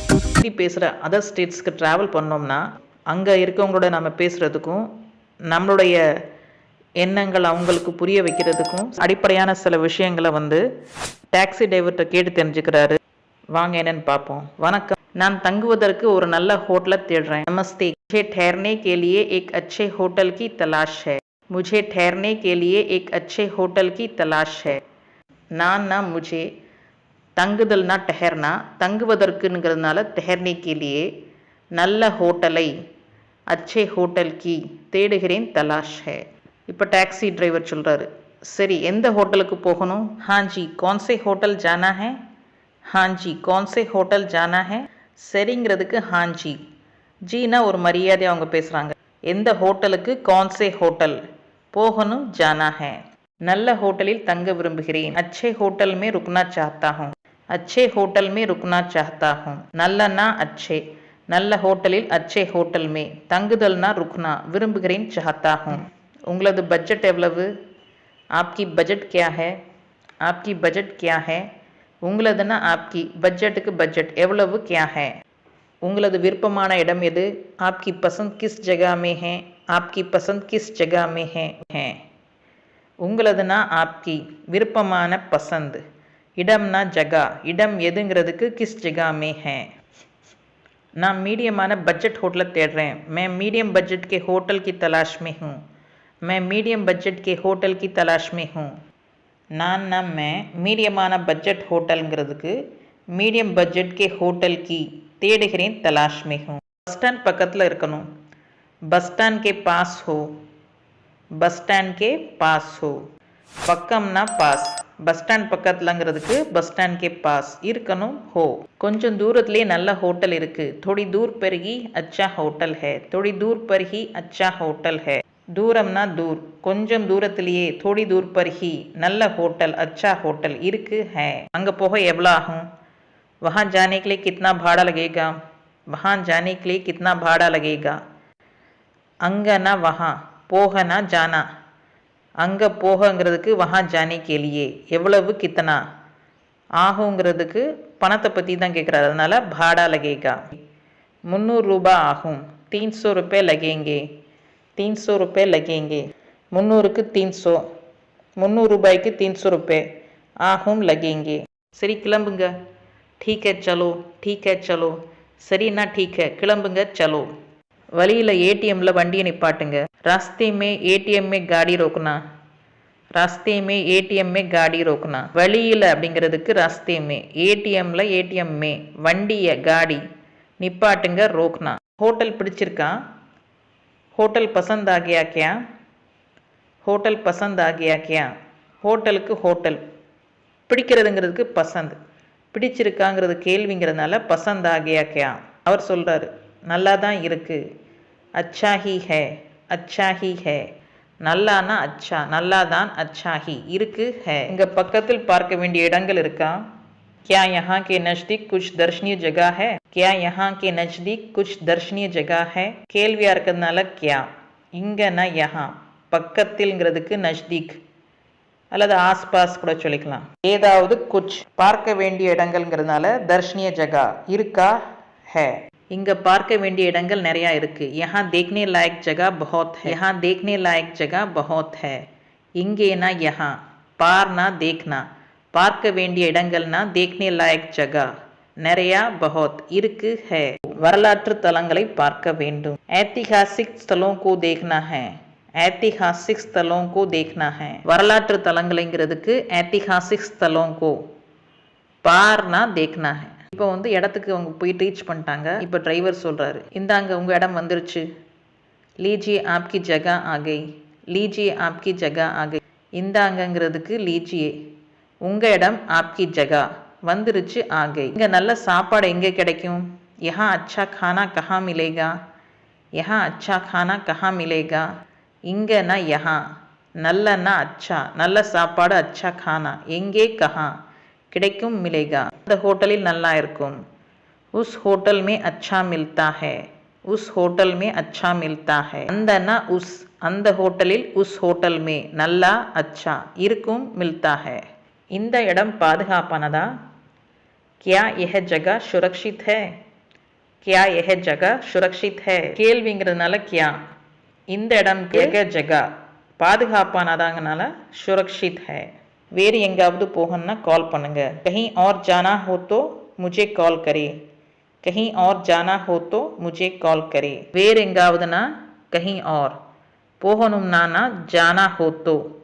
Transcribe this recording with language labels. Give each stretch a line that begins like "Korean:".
Tamil: ஹிந்தி பேசுகிற other ஸ்டேட்ஸ்க்கு travel பண்ணோம்னா அங்கே இருக்கவங்களோட நம்ம பேசுகிறதுக்கும் நம்மளுடைய எண்ணங்கள் அவங்களுக்கு புரிய வைக்கிறதுக்கும் அடிப்படையான சில விஷயங்களை டாக்ஸி டிரைவர்கிட்ட கேட்டு தெரிஞ்சுக்கிறாரு. வாங்க என்னன்னு பார்ப்போம். வணக்கம், நான் தங்குவதற்கு ஒரு நல்ல ஹோட்டலை தேடுறேன். நமஸ்தே,
Hindi: मुझे ठहरने के लिए एक अच्छे होटल की तलाश है. मुझे ठहरने के लिए एक अच्छे होटल की तलाश है.
Tamil: நான் मुझे தங்குதல்னா டெஹர்னா, தங்குவதற்குங்கிறதுனால டெஹர்னே கேலியே, நல்ல ஹோட்டலை அச்சே ஹோட்டல் கி தேடுகிறேன் தலாஷ் ஹே. இப்போ டாக்ஸி டிரைவர் சொல்கிறாரு, சரி எந்த ஹோட்டலுக்கு போகணும்? ஹாஞ்சி
Hindi: கौन-से होटल जाना है? ஹாஞ்சி कौन-से होटल जाना है?
Tamil: சரிங்கிறதுக்கு ஹாஞ்சி, ஜீனா ஒரு மரியாதை அவங்க பேசுகிறாங்க. எந்த ஹோட்டலுக்கு
Hindi: कौन-से होटल
Tamil: போகணும்,
Hindi: जाना है.
Tamil: நல்ல ஹோட்டலில் தங்க விரும்புகிறேன்.
Hindi: अच्छे होटल में रुकना चाहता हूँ. अच्छे होटल में रुकना चाहता हूँ.
Tamil: நல்லனா
Hindi: अच्छे,
Tamil: நல்ல ஹோட்டலில்
Hindi: अच्छे होटल में,
Tamil: தங்குதல்னா
Hindi: रुकना,
Tamil: விரும்புகிறேன்
Hindi: चाहता हूँ.
Tamil: உங்களது பட்ஜெட் எவ்வளவு?
Hindi: आपकी बजट क्या है? आपकी बजट क्या है?
Tamil: உங்களதுனா
Hindi: आपकी,
Tamil: பட்ஜெட்டுக்கு பட்ஜெட், எவ்வளவு
Hindi: क्या है?
Tamil: உங்களது விருப்பமான இடம் எது?
Hindi: आपकी पसंद किस जगह में है? आपकी पसंद किस जगह में है?
Tamil: உங்களதுனா आपकी, விருப்பமான பசந்த், இடம்னா ஜகா, இடம் எதுங்கிறதுக்கு கிஸ் ஜகா மே ஹே. நான் மீடியமான பட்ஜெட் ஹோட்டலை தேடுறேன்.
Hindi: मैं मीडियम बजट के होटल की तलाश में हूँ. मैं मीडियम बजट के होटल की तलाश में हूँ.
Tamil: நான் மீடியமான budget ஹோட்டலுங்கிறதுக்கு medium budget K hotel கி தேடுகிறேன் தலாஷ் மே ஹூ. பஸ் ஸ்டாண்ட் பக்கத்தில் இருக்கணும். பஸ் ஸ்டாண்ட் கே பாஸ் ஹோ. பஸ் ஸ்டாண்ட் கே பாஸ் ஹோ. பக்கம்னா pass, bus stand பக்கத்துலங்கிறதுக்கு bus stand K pass இருக்கணும் ஹோ. கொஞ்சம் தூரத்துலேயே நல்ல ஹோட்டல் இருக்குது.
Hindi: थोड़ी दूर पर ही अच्छा होटल है. थोड़ी दूर पर ही अच्छा होटल है.
Tamil: தூரம்னா
Hindi: दूर,
Tamil: கொஞ்சம் தூரத்திலேயே,
Hindi: थोड़ी दूर पर ही,
Tamil: நல்ல ஹோட்டல்,
Hindi: अच्छा होटल
Tamil: இருக்கு
Hindi: है.
Tamil: அங்கே போக எவ்வளோ ஆகும்?
Hindi: वहाँ जाने के लिए कितना भाड़ा लगेगा? वहाँ जाने के लिए कितना भाड़ा लगेगा?
Tamil: அங்கனா
Hindi: वहाँ,
Tamil: போகனா
Hindi: जाना,
Tamil: அங்கே போகங்கிறதுக்கு
Hindi: वहाँ जाने के लिए,
Tamil: எவ்வளவு கித்தனா, ஆகுங்கிறதுக்கு பணத்தை பற்றி தான் கேட்குறாரு, அதனால
Hindi: भाड़ा लगेगा.
Tamil: 300 ரூபாய் ஆகும்.
Hindi: 300 रुपये लगेंगे. 300 रुपये लगेंगे.
Tamil: 300க்கு 300, 300 ரூபாய்க்கு
Hindi: 300 रुपये
Tamil: ஆகும்.
Hindi: लगेंगे,
Tamil: சரி கிளம்புங்க.
Hindi: ठीक है चलो, ठीक है चलो,
Tamil: சரிண்ணா
Hindi: ठीक है,
Tamil: கிளம்புங்க
Hindi: चलो.
Tamil: வழியில் ஏடிஎம்ல வண்டியை நிப்பாட்டுங்க.
Hindi: रास्ते में एटीएम में गाड़ी रोकना. रास्ते में एटीएम में गाड़ी रोकना.
Tamil: வழியில் அப்படிங்கிறதுக்கு
Hindi: रास्ते में,
Tamil: ஏடிஎம்ல ஏடிஎம் மே, வண்டியை
Hindi: गाड़ी
Tamil: நிப்பாட்டுங்க
Hindi: रोकना.
Tamil: ஹோட்டல் பிடிச்சிருக்கா?
Hindi: होटल पसंद आ गया क्या? होटल पसंद आ गया क्या?
Tamil: ஹோட்டலுக்கு ஹோட்டல், பிடிக்கிறதுங்கிறதுக்கு பசந்த், பிடிச்சிருக்காங்கிறது கேள்விங்கிறதுனால பசந்த் ஆ கயா கியா. அவர் சொல்கிறாரு, நல்லா தான் இருக்குது. அச்சா ஹி ஹே, அச்சா ஹி ஹே, நல்லானா அச்சா, நல்லா தான், அச்சா ஹி இருக்கு ஹே. இங்கே பக்கத்தில் பார்க்க வேண்டிய இடங்கள் இருக்கா?
Hindi: क्या यहाँ के नज़दीक कुछ दर्शनीय जगह है? क्या यहाँ के नज़दीक कुछ दर्शनीय जगह है?
Tamil: கேள்வியாக இருக்கிறதுனால
Hindi: क्या,
Tamil: இங்கன்னா
Hindi: यहाँ,
Tamil: பக்கத்தில்ங்கிறதுக்கு நஜ்தீக் அல்லது ஆஸ்பாஸ் கூட சொல்லிக்கலாம். ஏதாவது குச், பார்க்க வேண்டிய இடங்கள்ங்கிறதுனால தர்ஷனிய ஜகா இருக்கா है. இங்கே பார்க்க வேண்டிய இடங்கள் நிறையா இருக்குது.
Hindi: यहाँ देखने लायक जगह बहुत है. यहाँ देखने लायक जगह बहुत है.
Tamil: இங்கேனா
Hindi: यहाँ,
Tamil: பார்னா
Hindi: देखना,
Tamil: பார்க்க வேண்டிய இடங்கள்னா
Hindi: देखने लायक जगह,
Tamil: நிறையா
Hindi: बहुत
Tamil: இருக்கு
Hindi: है.
Tamil: வரலாற்று தலங்களை பார்க்க வேண்டும்.
Hindi: ऐतिहासिक स्थलों को देखना है. ऐतिहासिक स्थलों को देखना है.
Tamil: வரலாற்று தலங்களைங்கிறதுக்கு
Hindi: ऐतिहासिक स्थलों को,
Tamil: பார்னா
Hindi: देखना है.
Tamil: இப்போ இடத்துக்கு அவங்க போய் ரீச் பண்ணிட்டாங்க. இப்போ டிரைவர் சொல்கிறாரு, இந்தாங்க உங்கள் இடம் வந்துருச்சு.
Hindi: लीजिए आपकी जगह आ गई. लीजिए आपकी जगह आ गई.
Tamil: இந்தாங்கங்கிறதுக்கு
Hindi: लीजिए,
Tamil: உங்கள் இடம்
Hindi: आपकी जगह
Tamil: வந்துருச்சு
Hindi: आ गई.
Tamil: இங்கே நல்ல சாப்பாடு எங்கே கிடைக்கும்?
Hindi: यहाँ अच्छा खाना कहाँ मिलेगा? यहाँ अच्छा खाना कहाँ मिलेगा?
Tamil: இங்கேனா
Hindi: यहाँ,
Tamil: நல்லனா
Hindi: अच्छा,
Tamil: நல்ல சாப்பாடு,
Hindi: अच्छा खाना,
Tamil: எங்கே
Hindi: कहाँ,
Tamil: கிடைக்கும்
Hindi: मिलेगा,
Tamil: இந்த ஹோட்டலில் நல்லா இருக்கும்.
Hindi: उस होटल में अच्छा मिलता है. उस होटल में अच्छा मिलता है.
Tamil: அந்தனா
Hindi: उस,
Tamil: அந்த ஹோட்டலில்
Hindi: उस होटल में
Tamil: நல்லா
Hindi: अच्छा
Tamil: இருக்கும்
Hindi: मिलता है.
Tamil: இந்த இடம் பாதுகாப்பானதா?
Hindi: क्या यह जगह सुरक्षित है? क्या यह जगह सुरक्षित है
Tamil: கேள்விங்கிறதுனால
Hindi: क्या
Tamil: இந்த இடம்
Hindi: यह जगह
Tamil: பாதுகாப்பானதாங்கனால
Hindi: सुरक्षित है
Tamil: வேறு எங்காவது போகணும்னா கால் பண்ணுங்க
Hindi: कहीं और जाना हो तो मुझे कॉल करें कहीं और जाना हो तो मुझे कॉल करें
Tamil: வேறு எங்காவதுனா
Hindi: कहीं और
Tamil: போகணும்னா
Hindi: जाना हो तो